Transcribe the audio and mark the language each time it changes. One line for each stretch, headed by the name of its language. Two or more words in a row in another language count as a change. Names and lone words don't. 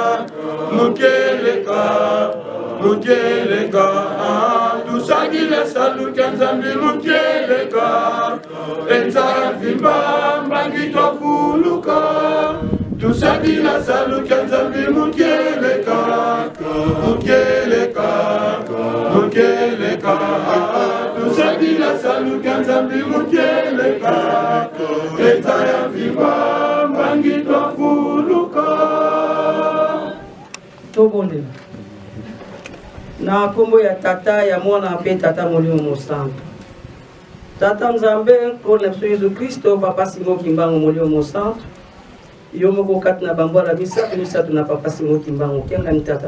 Kongo: tusagila saluka nzambi mukeleka enzavimba mbangito fuluka tusagila saluka nzambi mukeleka tusagila saluka nzambi mukeleka etaya vimba mbangito fuluka
Lingala: tobondela na kombo ya tata ya mwana mpe tata molimo mosantu tata nzambe nkolo na biso Yesu Kristo papa Simo Kimbangu molimo mosantu yo moko kati na bambwala misato na papa Simo Kimbangu Kiangani tata